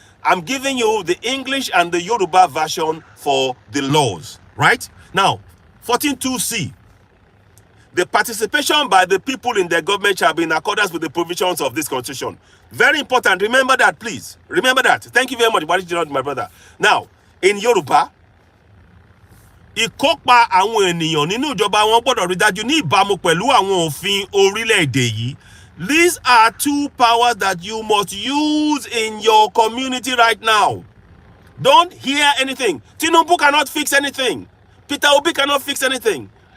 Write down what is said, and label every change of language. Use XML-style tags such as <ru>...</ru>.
<en>I'm giving you the English and the Yoruba version for the laws, right? Now, 14.2c. The participation by the people in the government shall be in accordance with the provisions of this constitution. Very important. Remember that, please. Remember that. Thank you very much, my brother. Now, in Yoruba,</en> <yo>ìkópa àwọn ènìyàn nínú ìjọba wọn gbọ́dọ̀ rí dájú ní ìbámu pẹ̀lú àwọn òfin orílẹ̀-èdè yìí.</yo> <en>These are two powers that you must use in your community right now. Don't hear anything. Tinubu cannot fix anything. Peter Obi cannot fix anything.</en>